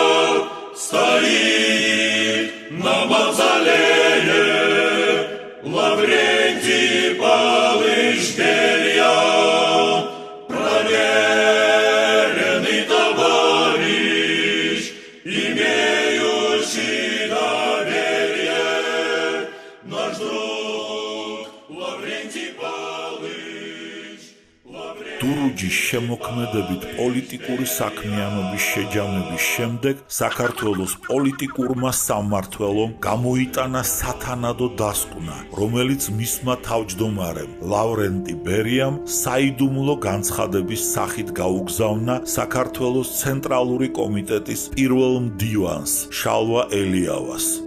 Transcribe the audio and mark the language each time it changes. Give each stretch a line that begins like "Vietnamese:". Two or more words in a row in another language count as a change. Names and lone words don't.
Russian: стоит на мавзолее Лаврентий Палыч Берия, проверенный товарищ, имеющий доверие, наш друг Лаврентий Палыч.
Georgian: დურუჯის შემოქმედებით პოლიტიკური საქმიანობის შეჯამების შემდეგ საქართველოს პოლიტიკურმა სამმართველომ გამოიტანა სათანადო დასკვნა, რომელიც მისმა თავმჯდომარემ ლავრენტი ბერიამ საიდუმლო განცხადების სახით გაუგზავნა საქართველოს ცენტრალური კომიტეტის პირველ მდივანს შალვა ელიავას.